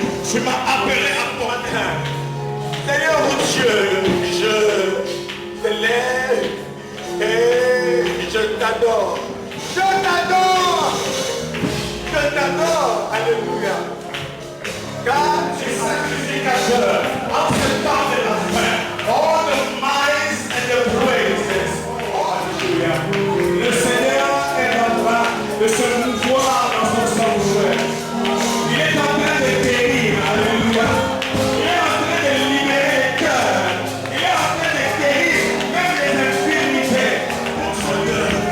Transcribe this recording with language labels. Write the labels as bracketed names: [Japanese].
[French] Tu m'as appelé à pointer. Seigneur mon Dieu, je te lève et je t'adore. Je t'adore. Je t'adore. Alléluia. Car tu es sacrificateur en ce temps de la fin. [English] All the might and the praises. [French] Oh, alléluia. Le Seigneur est en train de se mouvoir dans son sanctuaire. Il est en train de guérir. Alléluia. Il est en train de libérer les cœurs. Il est en train de guérir même les infirmités. Pour son Dieu.